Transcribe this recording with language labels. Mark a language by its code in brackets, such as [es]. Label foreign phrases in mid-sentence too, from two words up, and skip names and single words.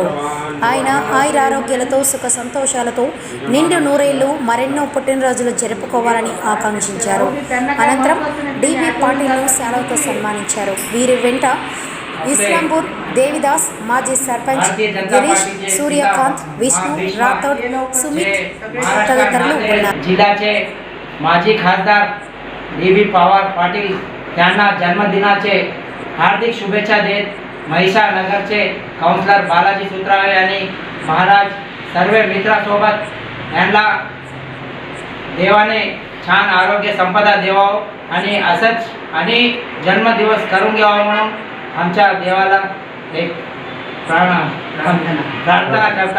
[te] ఆయన ఆయురారోగ్యాలతో సుఖ సంతోషాలతో నిండు నూరేళ్లు మరెన్నో పుట్టినరోజులు జరుపుకోవాలని ఆకాంక్షించారు. అనంతరం డిబి పాటిల్ను శాలువాతో సన్మానించారు. వీరి వెంట ఇస్లాంపూర్ దేవిదాస్, మాజీ సర్పంచ్ గిరీష్, సూర్యకాంత్, విష్ణు రాథోడ్, సుమిత్ తదితరులు ఉన్నారు. [mr] जिल्ह्याचे माजी खासदार डीबी पवार पाटील यांना जन्मदिनाचे हार्दिक शुभेच्छा देत महिषानगरचे काउन्सिलर बालाजी सुत्रावे आणि महाराज सर्व मित्रासोबत यांना देवाने छान आरोग्य संपदा देवावं आणि असंच आणि जन्मदिवस करून घ्यावा म्हणून आमच्या देवाला एक प्रार्थना करता.